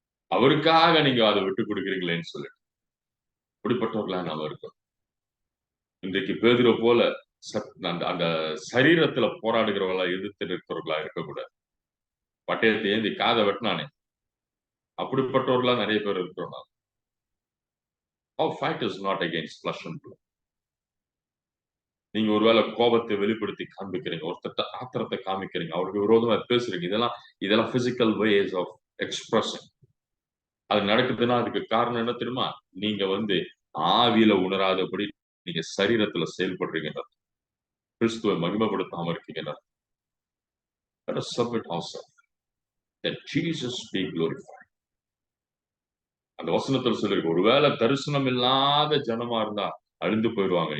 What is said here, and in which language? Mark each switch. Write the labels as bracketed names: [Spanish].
[Tamil] அவருக்காக நீங்க அதை விட்டு கொடுக்குறீங்களேன்னு சொல்லிட்டு இப்படிப்பட்டவர்களா நாம இருக்கோம். இன்றைக்கு பேதுரு போல அந்த சரீரத்துல போராடுகிறவர்களா எதிர்த்து நிற்கிறவர்களா இருக்கக்கூடாது. பட்டயத்தை ஏந்தி காதை வெட்டினானே அப்படிப்பட்டவர்களா நிறைய பேர் இருக்கிறோம். [English] Our fight is not against flesh and blood. [Tamil] நீங்க ஒருவேளை கோபத்தை வெளிப்படுத்தி காண்பிக்கிறீங்க, ஒருத்தட்ட ஆத்திரத்தை காமிக்கிறீங்க, அவருக்கு விரோதமா பேசுறீங்க, இதெல்லாம் [English] Physical ways of expression. [Tamil] அது நடக்குதுன்னா அதுக்கு காரணம் என்ன தெரியுமா? நீங்க வந்து ஆவியில உணராதபடி நீங்க சரீரத்துல செயல்படுறீங்க, கிறிஸ்துவை மகிமைப்படுத்தாம இருக்கீங்க. [English] Let us submit ourselves that Jesus be glorified. [Tamil] அந்த வசனத்தில் சொல்லிருக்கு, ஒருவேளை தரிசனம் இல்லாத ஜனமா இருந்தா அழிந்து போயிடுவாங்க.